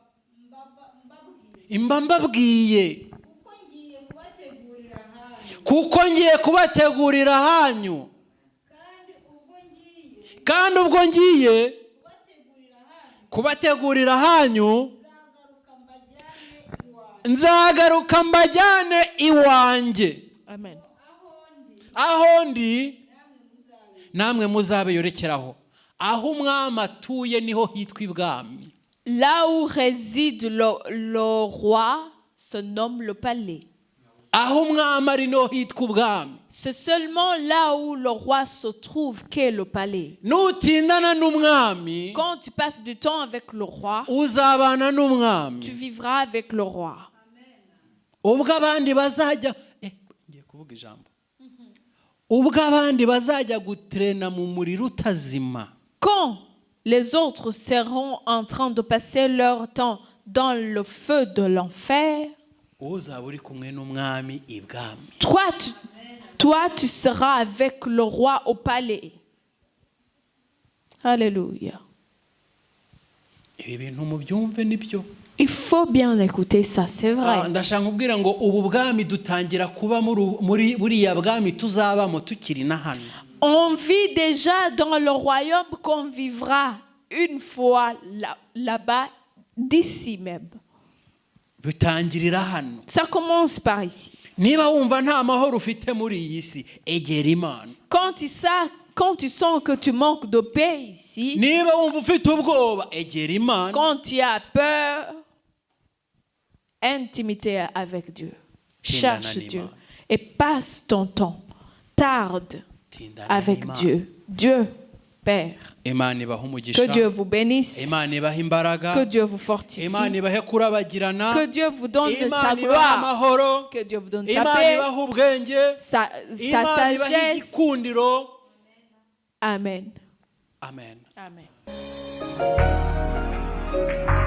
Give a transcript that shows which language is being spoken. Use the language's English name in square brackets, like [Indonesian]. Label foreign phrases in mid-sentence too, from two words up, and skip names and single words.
[Kinyarwanda] mba mbabwiye, kuko ngiye kubategurira hanyu, kandi ubwo ngiye kubategurira hanyu nzagaruka mbajyane iwanjye. Amen. aho ndi namwe muzabeyorekeraho. aho umwami atuye niho hitwa ibwami. [French] Là où réside le roi se nomme le palais. [Kinyarwanda] aho umwami ari niho hitwa ubwami. [French] C'est seulement là où le roi se trouve qu'est le palais. [Kinyarwanda] nutindana n'umwami, [French] Quand tu passes du temps avec le roi, [Kinyarwanda] uzabana [French] tu [Kinyarwanda] n'umwami. [French] vivras avec le roi. [Kinyarwanda] ubwo abandi bazajya ngiye kuvuga ijambo, ubwo abandi bazajya gutrena mu muriro utazima. [French] Quand les autres seront en train de passer leur temps dans le feu de l'enfer, [Kinyarwanda] uzaba uri kumwe n'umwami ibwami. [French] toi, tu seras avec le roi au palais. Alléluia. [Kinyarwanda] ibi bintu mubyumve nibyo. [French] Il faut bien écouter ça, c'est vrai. [Kinyarwanda] ndashaka kubwira ngo ubu bwami dutangira kuba muri buriya bwami tuzabamo tukiri na hano. [French] On vit déjà dans le royaume qu'on vivra une fois là-bas, d'ici même. [Kinyarwanda] bitangirira hano. [French] Ça commence par ici. [Kinyarwanda] niba wumva nta mahoro ufite muri iyi si, egera Imana. [French] Quand tu sens que tu manques de paix ici, [Kinyarwanda] niba wumva ufite ubwoba, egera Imana. [French] quand tu as peur, intimité avec Dieu. [Kinyarwanda] Tindana [French] Cherche [Kinyarwanda] n'Imana. [French] Dieu et passe ton temps. Tarde [Kinyarwanda] Tindana [French] avec [Kinyarwanda] n'Imana. [French] Dieu. Dieu, Père. [Kinyarwanda] Imana ibahe [French] Que [Kinyarwanda] umugisha. [French] Dieu vous bénisse. [Kinyarwanda] Imana ibahe imbaraga. [French] Que Dieu vous fortifie. [Kinyarwanda] Imana ibahe kurabagirana. [French] Que Dieu vous donne sa [Kinyarwanda] Imana ibahe [French] gloire. [Kinyarwanda] amahoro. [French] Que Dieu vous donne sa [Kinyarwanda] Imana [French] paix, [Kinyarwanda] ibahe ubwenge. [French] sa [Kinyarwanda] Imana ibahe [French] sagesse. [Kinyarwanda] igikundiro. Amen. Amen. Amen.